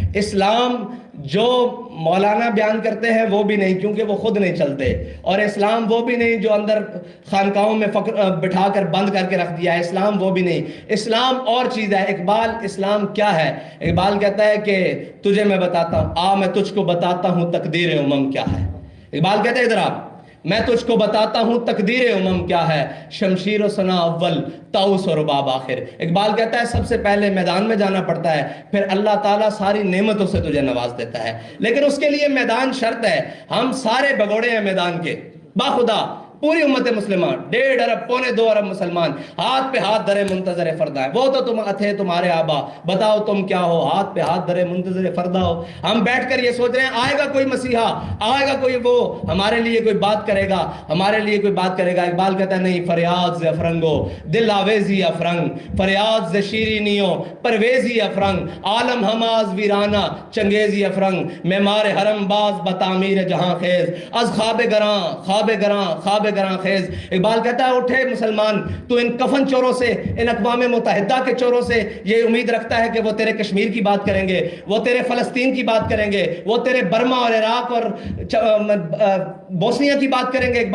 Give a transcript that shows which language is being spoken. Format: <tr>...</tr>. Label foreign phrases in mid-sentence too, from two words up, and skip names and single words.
<ur>اسلام جو مولانا بیان کرتے ہیں وہ بھی نہیں، کیونکہ وہ خود نہیں چلتے، اور اسلام وہ بھی نہیں جو اندر خانقاہوں میں بٹھا کر بند کر کے رکھ دیا ہے، اسلام وہ بھی نہیں، اسلام اور چیز ہے۔ اقبال اسلام کیا ہے؟ اقبال کہتا ہے کہ تجھے میں بتاتا ہوں، آ میں تجھ کو بتاتا ہوں تقدیر امم کیا ہے۔ اقبال کہتا ہے ادھر آپ، میں تجھ کو بتاتا ہوں تقدیر امم کیا ہے،</ur> <fa>شمشیر و ثنا اول طاؤس و رباب آخر۔</fa> <ur>اقبال کہتا ہے سب سے پہلے میدان میں جانا پڑتا ہے، پھر اللہ تعالیٰ ساری نعمتوں سے تجھے نواز دیتا ہے، لیکن اس کے لیے میدان شرط ہے۔ ہم سارے بگوڑے ہیں میدان کے، باخدا پوری امت مسلمہ 1.5 ارب 1.25 ارب مسلمان ہاتھ پہ ہاتھ دھرے منتظر فردہ ہے۔ وہ تو تم تھے تمہارے آبا، بتاؤ تم کیا ہو، ہاتھ پہ ہاتھ دھرے منتظر فردہ ہو۔ ہم بیٹھ کر یہ سوچ رہے ہیں آئے گا کوئی مسیحا، آئے گا کوئی وہ ہمارے لیے کوئی بات کرے گا، ہمارے لیے کوئی بات کرے گا۔ اقبال کہتا ہے نہیں،</ur> <fa>فریاد ز افرنگو دل آویزی افرنگ، فریاد ز شیرینیوں پرویزی افرنگ، عالم ہماز ویرانہ چنگیزی افرنگ، معمار حرم باز بتعمیر جہاں خیز، از خواب گراں خواب گراں خواب گراں خیز۔</fa> <ur>اقبال کہتا ہے اٹھے مسلمان، تو ان کفن چوروں سے، ان اقوام متحدہ کے چوروں سے یہ امید رکھتا ہے کہ وہ تیرے کشمیر کی بات کریں گے، وہ تیرے فلسطین کی بات کریں گے، وہ تیرے برما اور عراق اور بوسنیا کی بات کریں گے۔</ur>